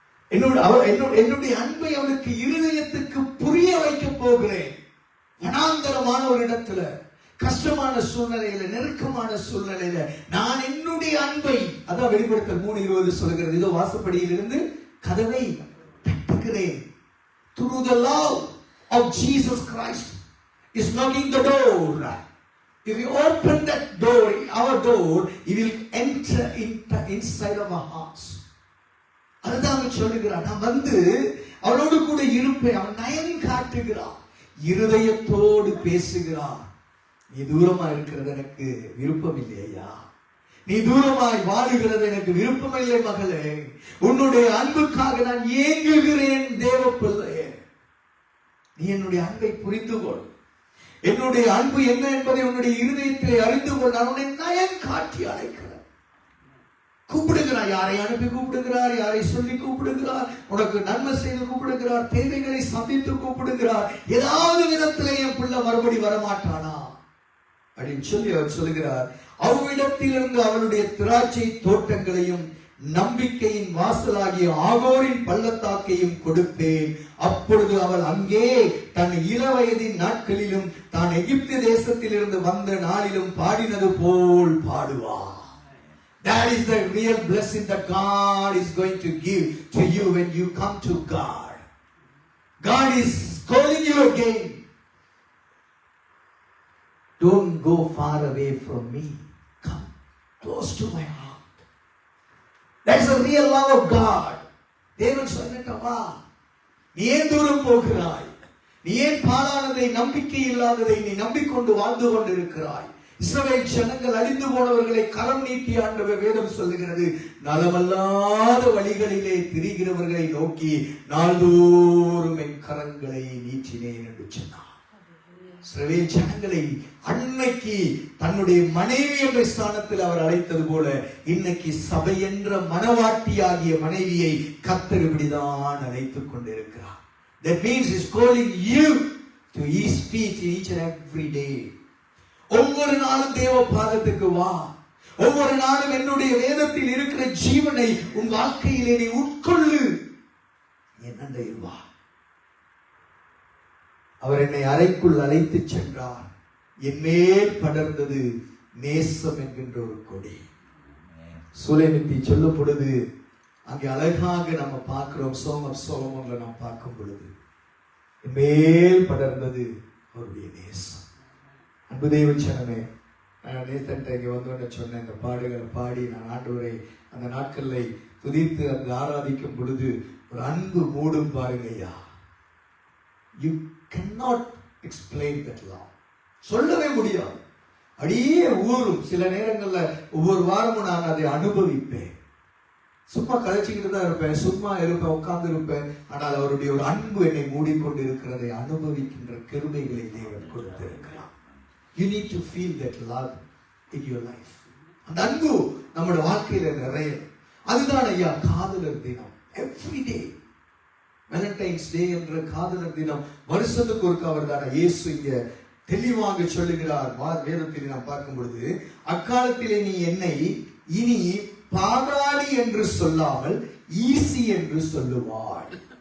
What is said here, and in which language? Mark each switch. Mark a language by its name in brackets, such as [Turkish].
[Tamil] என்னுடைய அன்பை அவளுக்கு இருதயத்துக்கு புரிய வைக்க போகிறேன். வனாந்தரமான ஒரு இடத்துல, கஷ்டமான சூழ்நிலையில, நெருக்கமான சூழ்நிலையில நான் என்னுடைய அன்பை, அதான் வெளிப்படுத்தல் 3:20 சொல்லுகிறது, இதோ வாசப்படியிலிருந்து கதவை தட்டுகிறேன். [English] Through the love of Jesus Christ is knocking the door. If you open that door, our door, he will enter inside of our hearts. [Tamil] அதுதான் அவன் சொல்லுகிறான், நான் வந்து அவனோடு கூட இருப்பேன். அவன் நயன் காட்டுகிறான், இருதயத்தோடு பேசுகிறான். நீ தூரமா இருக்கிறது எனக்கு விருப்பம் இல்லையா, நீ தூரமாய் வாழுகிறது எனக்கு விருப்பமில்லை மகளே, உன்னுடைய அன்புக்காக நான் ஏங்குகிறேன் தேவ பிள்ளையே. நீ என்னுடைய அன்பை புரிந்து கொள், என்னுடைய அன்பு என்ன என்பதை உன்னுடைய இருதயத்திலே அறிந்து கொள். நான் உன்னை நயன் காட்டி அழைக்கிறேன். கூப்பிடுகிறார், யாரை அனுப்பி கூப்பிடுகிறார், யாரை சொல்லி கூப்பிடுகிறார், உனக்கு நன்மை செய்து கூப்பிடுகிறார், தேவைகளை சந்தித்து கூப்பிடுகிறார். ஏதாவது விதத்திலே என் பிள்ளை மறுபடி வரமாட்டானா அப்படின்னு சொல்லி அவர் சொல்லுகிறார், அவ்விடத்திலிருந்து அவளுடைய திராட்சை தோட்டங்களையும் நம்பிக்கையின் வாசலாகிய ஆகோரின் பள்ளத்தாக்கையும் கொடுப்பேன். அப்பொழுது அவள் அங்கே தன் இளவயதின் நாட்களிலும் தான் எகிப்து தேசத்திலிருந்து வந்த நாளிலும் பாடினது போல் பாடுவார். [English] That is the real blessing that God is going to give to you when you come to God. God is calling you again. Don't go far away from me. Come close to my heart. That's the real love of God. [Tamil] தேவன் சொன்னட்டவா, நீ ஏன் தூரம் போகிறாய், நீ ஏன் பாழானதை நம்பிக்கை இல்லாததை நீ நம்பிக்கொண்டு வாழ்ந்து கொண்டிருக்கிறாய். இஸ்ரவேல் ஜனங்கள் அழிந்து போனவர்களை கரம் நீட்டி ஆண்டவர் வேதம் சொல்லுகிறது, நலமல்லாத வழிகளிலே திரிகிறவர்களை நோக்கி நாள்தோறும் என் கரங்களை நீட்டினேன் என்று சொன்னார். இஸ்ரவேல் ஜனங்களை அன்னைக்கு தன்னுடைய மனைவி என்ற ஸ்தானத்தில் அவர் அழைத்தது போல இன்னைக்கு சபை என்ற மனவாட்டியாகிய மனைவியை கர்த்தர் இப்படிதான் அழைத்துக் கொண்டிருக்கிறார். [English] That means he is calling you to his feet each and every day. [Tamil] ஒவ்வொரு நாளும் தேவ பாதத்துக்கு வா, ஒவ்வொரு நாளும் என்னுடைய வேதத்தில் இருக்கிற ஜீவனை உன் வாழ்க்கையிலே நீ உட்கொள்ளு, என்னண்டை வா. அவர் என்னை அறைக்குள் அழைத்து சென்றார், என் மேல் படர்ந்தது நேசம் என்கின்ற ஒரு கொடி. சூலைமித்தி சொல்லும் பொழுது அங்கே அழகாக நம்ம பார்க்கிறோம், Song of Solomon நாம் பார்க்கும் பொழுது என் மேல் படர்ந்தது அவருடைய நேசம். அன்பு தெய்வ ஜனமே, நான் நேத்தன்ட்ட இங்கே வந்து சொன்னேன், இந்த பாடுகளை பாடி நான் ஆண்டவரை அந்த நாட்களை துதித்து அந்த ஆராதிக்கும் பொழுது ஒரு அன்பு மூடும் பாருங்க ஐயா. [English] You cannot explain that love. [Tamil] சொல்லவே முடியாது, அப்படியே ஊரும். சில நேரங்கள்ல ஒவ்வொரு வாரமும் நான் அதை அனுபவிப்பேன். சும்மா கழிச்சுக்கிட்டு தான் இருப்பேன், சும்மா இருப்பேன், உட்கார்ந்து இருப்பேன். ஆனால் அவருடைய ஒரு அன்பு என்னை மூடிக்கொண்டு இருக்கிறதை அனுபவிக்கின்ற கிருபைகளை தேவன் கொடுத்திருக்கிறார். [English] You need to feel that love in your life. [Tamil] அந்த அன்பு நம்முடைய வாழ்க்கையில நிறைய. அதுதான் ஐயா காதலர் தினம். [English] Every day [Tamil] வேலண்டைன்ஸ் டே என்ற காதலர் தினம் வருஷத்துக்கு ஒருக்க அவர் தான இயேசு இங்க தெளிவாக சொல்லுகிறார். வேதத்தில் நாம் பார்க்கும் பொழுது, அக்காலத்திலே நீ என்னை இனி பாகாளி என்று சொல்லாமல் ஈசி என்று சொல்லுவாள்.